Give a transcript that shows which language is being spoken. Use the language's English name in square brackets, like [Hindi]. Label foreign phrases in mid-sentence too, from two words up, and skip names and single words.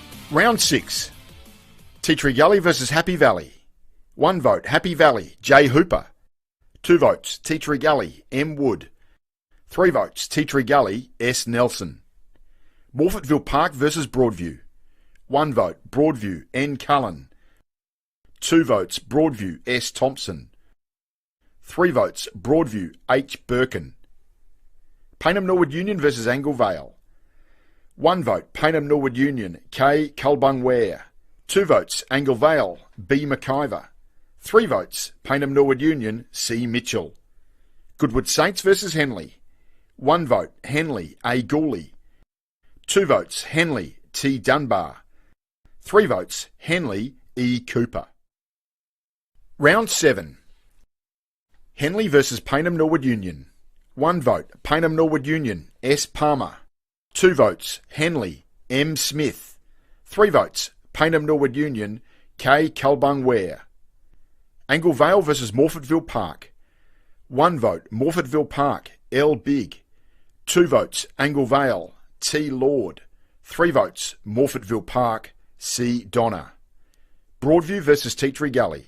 [English] Round 6. Tea Tree Gully versus Happy Valley. 1 vote, Happy Valley, J. Hooper. 2 votes, Tea Tree Gully, M. Wood. 3 votes, Tea Tree Gully, S. Nelson. Morfettville Park versus Broadview. 1 vote, Broadview, N. Cullen. 2 votes, Broadview, S. Thompson. 3 votes, Broadview, H. Birkin. Payneham Norwood Union versus Angle Vale. 1 vote, Payneham Norwood Union, K. Culbung Ware. 2 votes, Angle Vale, B. McIver. 3 votes, Payneham Norwood Union, C. Mitchell. Goodwood Saints versus Henley. 1 vote, Henley, A. Gooley. 2 votes, Henley, T. Dunbar. 3 votes, Henley, E. Cooper. Round 7. Henley versus Payneham Norwood Union. 1 vote, Payneham Norwood Union, S. Palmer. 2 votes, Henley, M. Smith. 3 votes, Payneham Norwood Union, K. Culbung Ware. Angle Vale versus Morfettville Park. 1 vote, Morfettville Park, L. Big. 2 votes, Angle Vale, T. Lord. 3 votes, Morfettville Park, C. Donner. Broadview versus Tea Tree Gully.